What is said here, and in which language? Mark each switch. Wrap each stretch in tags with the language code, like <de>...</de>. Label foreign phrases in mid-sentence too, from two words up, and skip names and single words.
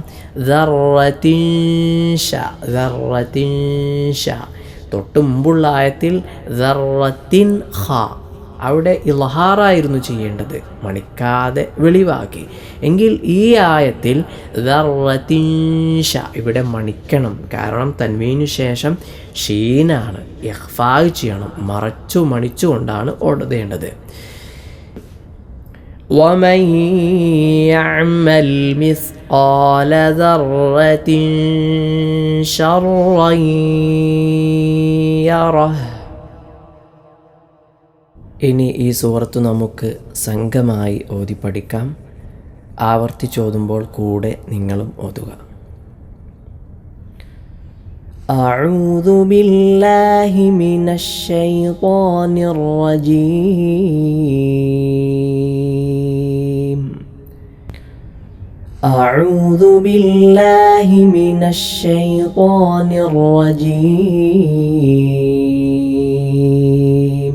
<ml>ദർറത്തിൻ ഷ തൊട്ട് മുമ്പുള്ള ആയത്തിൽ ദർറത്തിൻ ഖ അവിടെ ഇൽഹാറായിരുന്നു ചെയ്യേണ്ടത്, മണിക്കാതെ വെളിവാക്കി. എങ്കിൽ ഈ ആയത്തിൽ ദർറത്തിൻ ഷ ഇവിടെ മണിക്കണം, കാരണം തൻവീനു ശേഷം ഷീനാണ്, ഇഖ്ഫാ ചെയ്യണം, മറച്ചു മണിച്ചുകൊണ്ടാണ് ഓടേണ്ടത്.</ml> <ar>ومن يعمل مثقال ذرة شرا يره.</ar> <ml>ഇനി ഈ സൂറത്ത് നമുക്ക് സംഘമായി ഓതി പഠിക്കാം. ആവർത്തിച്ചോതുമ്പോൾ കൂടെ നിങ്ങളും ഓതുക.</ml> <ar>أعوذ بالله من الشيطان الرجيم. أعوذ بالله من الشيطان الرجيم.</ar>